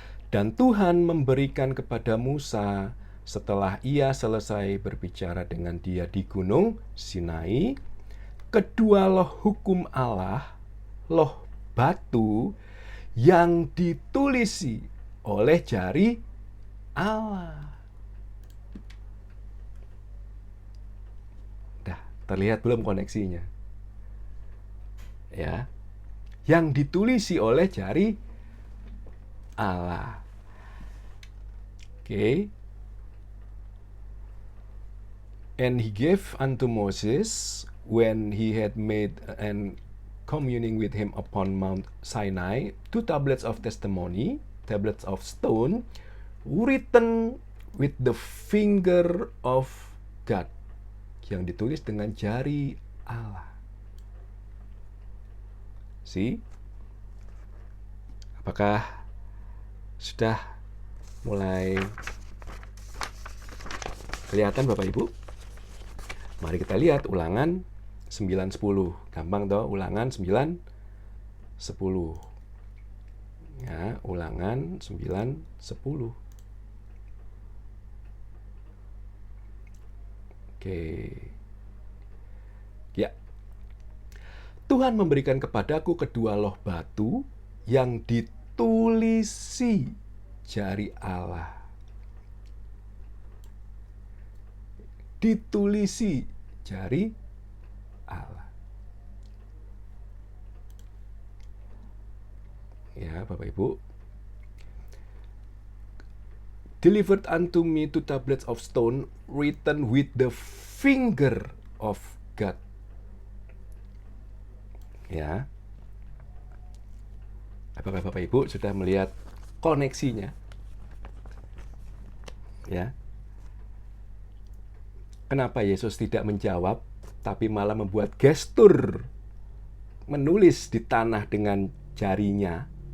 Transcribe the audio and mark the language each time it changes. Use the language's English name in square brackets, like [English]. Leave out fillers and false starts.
[Indonesian] Dan Tuhan memberikan kepada Musa setelah ia selesai berbicara dengan dia di gunung Sinai, kedua loh hukum Allah, loh batu yang ditulisi oleh jari Allah. Dah, terlihat belum koneksinya? Ya. Yang ditulisi oleh jari Allah. Oke. [English] And he gave unto Moses, when he had made and communing with him upon Mount Sinai, 2 tablets of testimony, tablets of stone, written with the finger of God, [Indonesian] yang ditulis dengan jari Allah. [English] See? [Indonesian] Apakah sudah mulai kelihatan Bapak Ibu? Mari kita lihat Ulangan 9:10. Gampang toh, Ulangan 9:10. Ya, Ulangan 9:10. Oke. Ya. Tuhan memberikan kepadaku kedua loh batu yang ditulisi jari Allah. Ditulisi jari Allah. Ya, Bapak Ibu. [English] Delivered unto me 2 tablets of stone written with the finger of God. [Indonesian] Ya. Apakah Bapak Ibu sudah melihat koneksinya? Ya. Kenapa Yesus tidak menjawab, tapi malah membuat gestur menulis di tanah dengan jarinya?